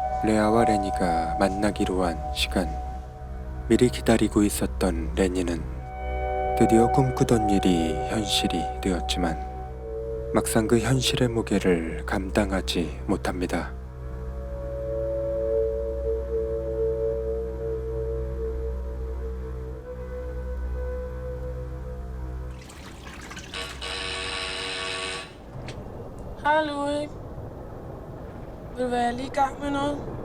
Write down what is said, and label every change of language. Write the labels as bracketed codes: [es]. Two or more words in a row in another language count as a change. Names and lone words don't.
[ko] 레아와 레니가 만나기로 한 시간. 미리 기다리고 있었던 레니는 드디어 꿈꾸던 일이 현실이 되었지만 막상 그 현실의 무게를 감당하지 못합니다. [da] Hej Louis. Vil du være, jeg er lige i gang med noget?